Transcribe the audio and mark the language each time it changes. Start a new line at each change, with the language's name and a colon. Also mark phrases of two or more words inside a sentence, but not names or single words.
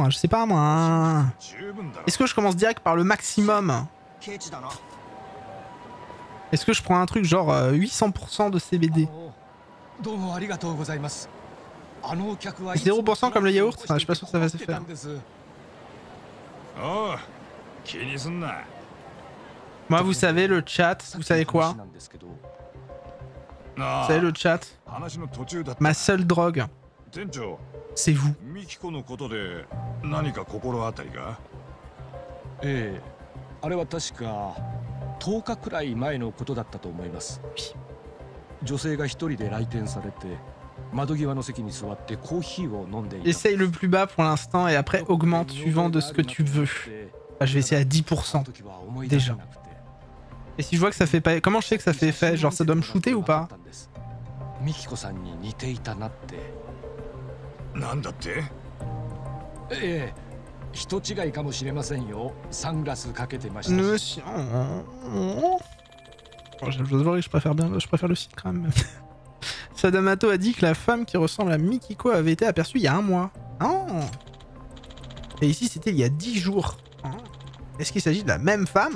French: Je sais pas moi. Est-ce que je commence direct par le maximum? Est-ce que je prends un truc genre 800% de CBD? 0% comme le yaourt, enfin, je suis pas sûr que ça va se faire.
Japanese: Oh, 気にすんな。
French: Moi, vous savez, le chat, vous savez quoi? Vous savez, le chat, ma seule drogue, c'est vous.
Japanese: ミキコのことで何か心当たりが？ええ、あれは確か10日くらい前のことだったと思います。女性が一人で来店されて窓際の席に座ってコーヒーを飲んでいた。
French: Essaye le plus bas pour l'instant et après augmente suivant de ce que tu veux. Enfin, je vais essayer à 10% déjà. Et si je vois que ça fait pas... Comment je sais que ça fait effet? Genre ça doit me shooter ou pas?
Japanese: ミキコさんに似ていたなって。なんだって？ええ、人違いかもしれませんよ。サングラスかけてました。
French: Monsieur... Oh, je dois voir que je préfère le site quand même. Sadamato a dit que la femme qui ressemble à Mikiko avait été aperçue il y a un mois. Oh. Et ici c'était il y a 10 jours. Oh. Est-ce qu'il s'agit de la même femme?